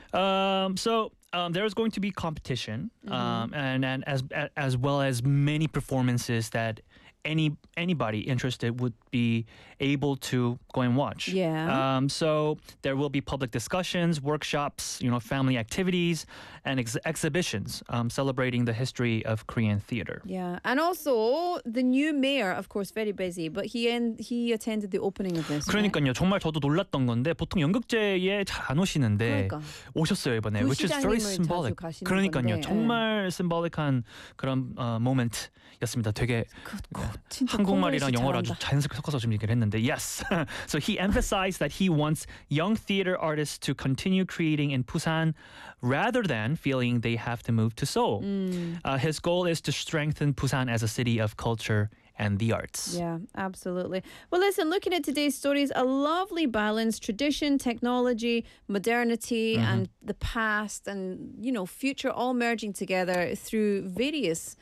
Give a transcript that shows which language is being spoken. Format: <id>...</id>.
<en>There's going to be competition and as well as many performances that anybody interested would be able to go and watch. Yeah. So there will be public discussions, workshops, you know, family activities, and exhibitions celebrating the history of Korean theater. Yeah. And also, the new mayor, of course, very busy, but he attended the opening of this.</en> <ko>그러니까요.</ko> <en>Right?</en> <ko>정말 저도 놀랐던 건데 보통 연극제에 잘 안 오시는데 그러니까. 오셨어요 이번에.</ko> <en>Which is very symbolic.</en> <ko>그러니까요. 정말 symbolic한 그런 moment였습니다. 되게 한국말이랑 영어를 아주 자연스럽게 섞어서 지금 얘기를 했는데 yes.</ko> <en>So he emphasized that he wants young theater artists to continue creating in Busan rather than feeling they have to move to Seoul. His goal is to strengthen Busan as a city of culture and the arts. Yeah, absolutely. Well, listen, looking at today's stories, a lovely balance, tradition, technology, modernity, and the past and, you know, future all merging together through various...</en>